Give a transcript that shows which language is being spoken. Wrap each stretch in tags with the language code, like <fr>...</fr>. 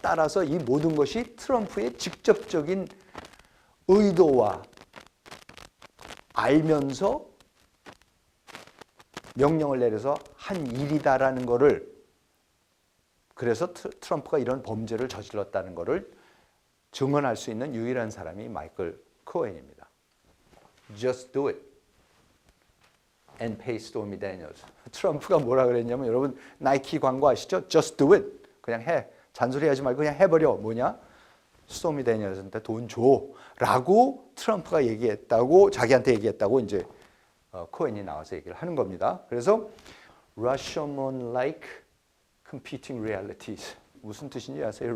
<ko>따라서 이 모든 것이 트럼프의 직접적인 의도와 알면서 명령을 내려서 한 일이다라는 거를 그래서 트럼프가 이런 범죄를 저질렀다는 거를 증언할 수 있는 유일한 사람이 마이클 코헨입니다.</ko> <en>Just do it and pay Stormy Daniels.</en> <ko>트럼프가 뭐라 그랬냐면 여러분 나이키 광고 아시죠?</ko> <en>Just do it.</en> <ko>그냥 해. 잔소리하지 말고 그냥 해버려. 뭐냐? 스토미 데니얼스한테 돈 줘라고 트럼프가 얘기했다고 자기한테 얘기했다고 이제 코헨이 나와서 얘기를 하는 겁니다. 그래서</ko> <en>Rashomon-like competing realities</en> <ko>무슨 뜻인지 아세요?</ko>